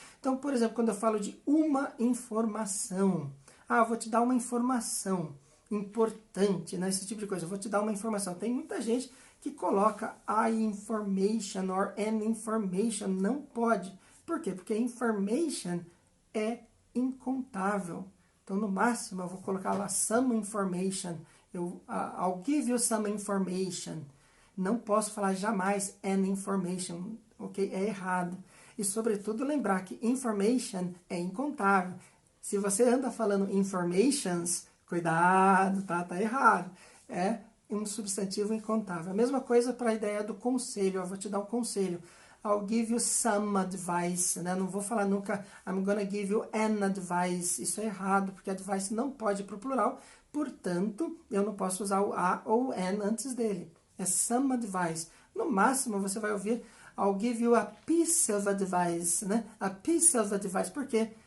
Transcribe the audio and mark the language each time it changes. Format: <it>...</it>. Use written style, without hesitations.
<pt>Então, por exemplo, quando eu falo de uma informação, eu vou te dar uma informação importante, né? Esse tipo de coisa, eu vou te dar uma informação. Tem muita gente que coloca</pt> <en>a information or an information,</en> <pt>não pode. Por quê? Porque information é incontável. Então, no máximo, eu vou colocar lá</pt> <en>some information. I'll give you some information.</en> <pt>Não posso falar jamais an information, ok? É errado. E, sobretudo, lembrar que information é incontável. Se você anda falando informations, cuidado, tá errado. É um substantivo incontável. A mesma coisa para a ideia do conselho. Eu vou te dar um conselho.</pt> <en>I'll give you some advice.</en> <pt>Né? Não vou falar nunca</pt> <en>I'm gonna give you an advice.</en> <pt>Isso é errado, porque advice não pode ir para o plural. Portanto, eu não posso usar o a ou an antes dele. É</pt> <en>some advice.</en> <pt>No máximo, você vai ouvir</pt> <en>I'll give you a piece of advice.</en> <pt>Né?</pt> <en>A piece of advice.</en> <pt>Por quê?</pt>